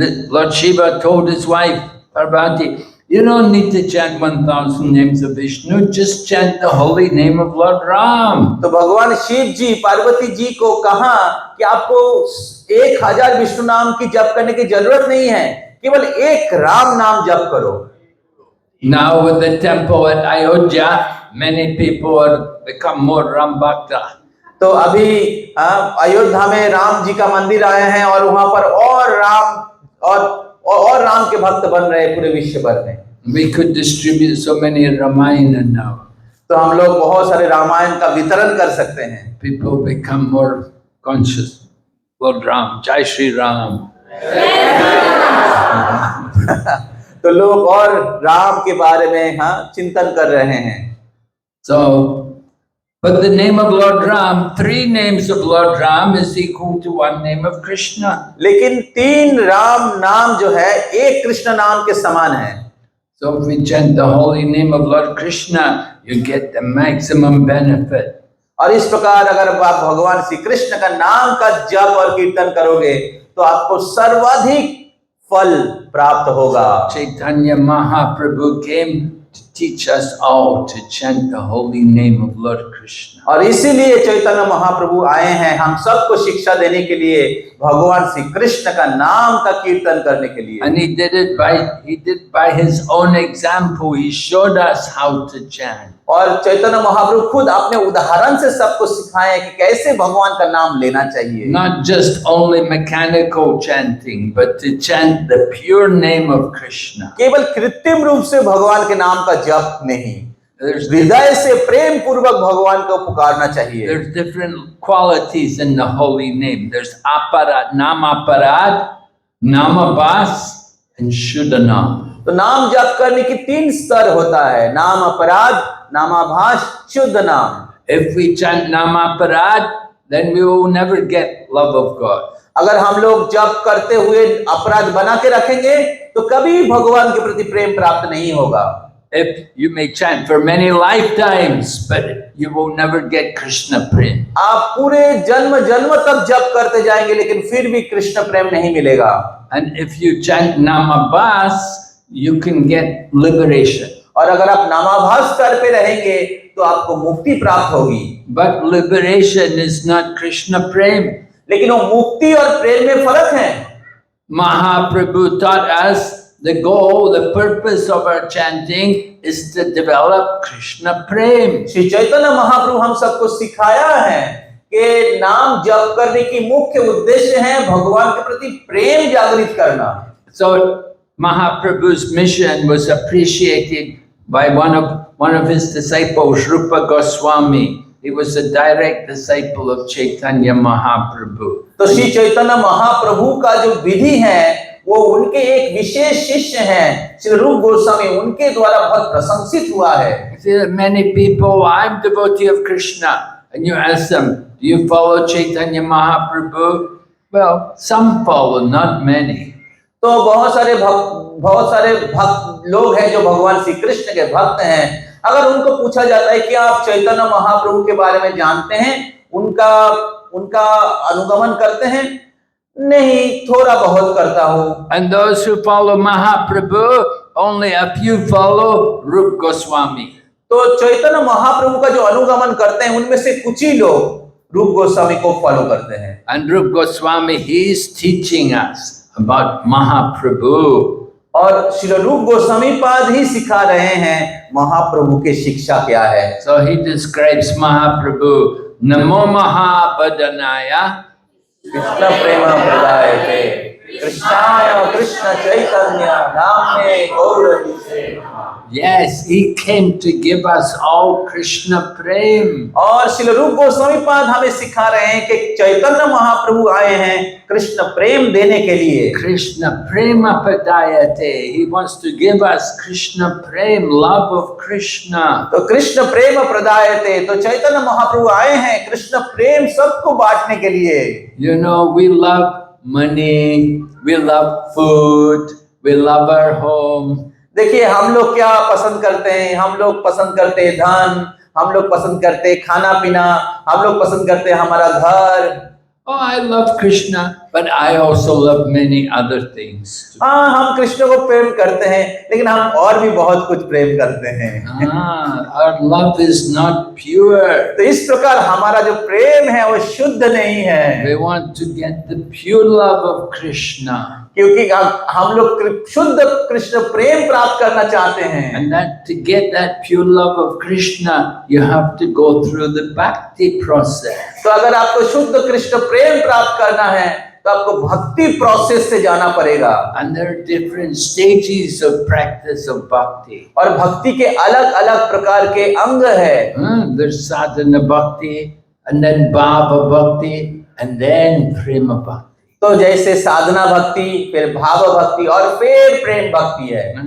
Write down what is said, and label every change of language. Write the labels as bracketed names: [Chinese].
[English] Lord Shiva told his wife Parvati, you don't need to chant 1,000 names of Vishnu, just chant the holy name of Lord Ram. [Hindi] तो भगवान शिव जी पार्वती जी को कहा कि आपको 1000 विष्णु नाम की जप करने की जरूरत नहीं है, केवल एक राम नाम जप करो। [English] Now with the temple at Ayodhya, many people have become more Ram Bhakta. [Hindi] तो अभी अयोध्या में राम जी का मंदिर आए हैं और वहां पर और राम और राम के भक्त बन रहे हैं पूरे विश्व भर में। [English] We could distribute so many Ramayana now. [Hindi] तो हम लोग बहुत सारे रामायण का वितरण कर सकते हैं। [English] People become more conscious. Lord Ram, Jai Shri Ram. [Hindi] तो लोग और राम के बारे में चिंतन कर रहे हैं। [English] So, but the name of Lord Ram, 3 names of Lord Ram is equal to 1 name of Krishna. [Hindi] लेकिन 3 राम नाम जो है एक कृष्ण नाम के समान है। [English] So if we chant the holy name of Lord Krishna, you get the maximum benefit. [Hindi] और इस प्रकार अगर आप भगवान श्री कृष्ण का नाम का जप और कीर्तन करोगे तो आपको सर्वाधिक फल प्राप्त होगा। [English] Chaitanya Mahaprabhu came to teach us all to chant the holy name of Lord Krishna. [Hindi] और इसीलिए चैतन्य महाप्रभु आए हैं हम सबको शिक्षा देने के लिए, भगवान श्री कृष्ण का नाम का कीर्तन करने के लिए। [English] And he did by his own example. He showed us how to chant. [Hindi] और चैतन्य महाप्रभु खुद अपने उदाहरण से सबको सिखाए कि कैसे भगवान का नाम लेना चाहिए। [English] Not just only mechanical chanting, but to chant the pure name of Krishna. [Hindi] केवल कृत्रिम रूप से भगवान के नाम का जप नहीं, हृदय से प्रेम पूर्वक भगवान को पुकारना चाहिए। [English] There's different qualities in the holy name. There's aparad, namaparad, namabas, and shuddhanam. [Hindi] तो नाम जप करने की 3 स्तर होता है, नाम अपराध, नामाभास, शुद्ध नाम। [English] If we chant namaparad, then we will never get love of God. [Hindi] अगर हम लोग जप करते हुए अपराध बना के रखेंगे तो कभी भगवान के प्रति प्रेम प्राप्त नहीं होगा। [English] If you may chant for many lifetimes, but you will never get Krishna prem. [Hindi] आप पूरे जन्म जन्म तक जप करते जाएंगे लेकिन फिर भी कृष्ण प्रेम नहीं मिलेगा। [English] And if you chant namabas, you can get liberation. [Hindi] और अगर आप नामाभास स्तर पे रहेंगे तो आपको मुक्ति प्राप्त होगी। [English] But liberation is not Krishna prem. [Hindi] लेकिन वो मुक्ति और प्रेम में फर्क है। [English] Mahaprabhu taught us the goal, the purpose of our chanting is to develop Krishna prem. [Hindi] Shri Chaitanya Mahaprabhu हम सबको सिखाया है कि नाम जप करने की मुख्य उद्देश्य है भगवान के प्रति प्रेम जागृत करना। [English] So Mahaprabhu's mission was appreciated by one of his disciples, Rupa Goswami. He was a direct disciple of Chaitanya Mahaprabhu. [Hindi] तो श्री चैतन्य महाप्रभु का जो विधि है वो उनके एक विशेष शिष्य हैं श्री रूप गोस्वामी, उनके द्वारा बहुत प्रशंसित हुआ है। [English] See, many people, I'm devotee of Krishna, and you ask them, do you follow Chaitanya Mahaprabhu? Well, some follow, not many. [Hindi] तो बहुत सारे भक्त लोग हैं जो भगवान श्री कृष्ण के भक्त हैं। अगर उनको पूछा जाता है कि आप चैतन्य महाप्रभु के बारे में जानते हैं, उनका अनुगमन करते हैं? नहीं, थोड़ा बहुत करता हूँ। [English] And those who follow Mahaprabhu, only a few follow Rupa Goswami. [Hindi] तो चैतन्य महाप्रभु का जो अनुगमन करते हैं उनमें से कुछ ही लोग रूप गोस्वामी को फॉलो करते हैं। [English] And Rupa Goswami, he is teaching us about Mahaprabhu. [Hindi] और श्री रूप गोस्वामी पाद ही सिखा रहे हैं महाप्रभु की शिक्षा क्या है। [English] So he describes Mahaprabhu, [Sanskrit] Namo Mahabadanaya Krishna प्रेम प्रदायते कृष्णाय Krishna Chaitanya नाम्ने गौरवीसे। [English] Yes, he came to give us all Krishna Prem. [Hindi] और श्रील रूप गोस्वामी पाद हमें सिखा रहे हैं कि चैतन्य महाप्रभु आए हैं कृष्ण प्रेम देने के लिए। [Sanskrit] Krishna Prema Padayate. [English] He wants to give us Krishna Prem, love of Krishna. [Hindi] तो [Sanskrit] कृष्ण प्रेम प्रदायते, [Hindi] तो चैतन्य महाप्रभु आए हैं कृष्ण प्रेम सबको बांटने के लिए। [English] You know, we love money, we love food, we love our home. [Hindi] देखिए हम लोग क्या पसंद करते हैं, हम लोग पसंद करते हैं धन, हम लोग पसंद करते हैं खाना पीना, हम लोग पसंद करते हैं हमारा घर। [English] Oh, I love Krishna, but I also love many other things. [Hindi] हाँ, हम कृष्ण को प्रेम करते हैं, लेकिन हम और भी बहुत कुछ प्रेम करते हैं। [English] Our love is not pure. [Hindi] तो इस प्रकार हमारा जो प्रेम है वो शुद्ध नहीं है। [English] We want to get the pure love of Krishna. [Hindi] क्योंकि हम लोग शुद्ध कृष्ण प्रेम प्राप्त करना चाहते हैं। [English] And that to get that pure love of Krishna, you have to go through the bhakti process. [Hindi] तो अगर आपको शुद्ध कृष्ण प्रेम प्राप्त करना है तो आपको भक्ति प्रोसेस से जाना पड़ेगा। [English] And there are different stages of practice of bhakti. [Hindi] और भक्ति के अलग अलग प्रकार के अंग है। [English] There's sadhana bhakti, and then bhava bhakti, and then prema bhakti. [Hindi] तो जैसे साधना भक्ति, फिर भाव भक्ति और फिर प्रेम भक्ति है।